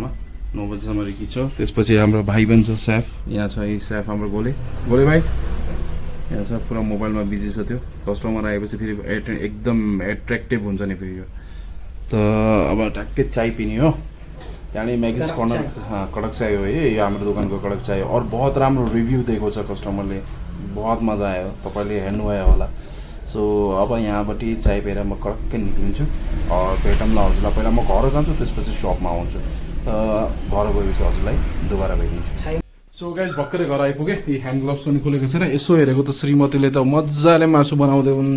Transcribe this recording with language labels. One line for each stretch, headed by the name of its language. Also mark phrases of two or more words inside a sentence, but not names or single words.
Nepali: 9 बजेसम्म रिकी छ। त्यसपछि हाम्रो भाइ पनि छ सेफ, यहाँ छ यही सेफ हाम्रो गोले भाइ यहाँ छ। पुरा मोबाइलमा बिजी छ त्यो। कस्टमर आएपछि फेरि एकदम एट्र्याक्टिभ हुन्छ नि फेरि यो। त अब ट्याक्कै चाय पिने हो। त्यहाँदेखि मैगिस कर्नर, हाँ कड़क चाय हो ये हाम्रो दोकानको कड़क चाय। और बहुत राम्रो रिभ्यू दिएको छ कस्टमरले, बहुत मजा आयो, तपाईँले हेर्नुभयो होला। सो अब यहाँबाट चाय पिएर म कड़क्कै निक्लिन्छु। भेटौँ ल हजुरलाई। पहिला म घर जान्छु, त्यसपछि सपमा आउँछु। घर गएपछि हजुरलाई दोबारा भेटिन्छु। सो गाइस भर्खरै घर आइपुगेँ। यी
English: hand gloves
Nepali: पनि खोलेको छैन। यसो हेरेको त श्रीमतीले त मजाले मासु बनाउँदै हुन्छ।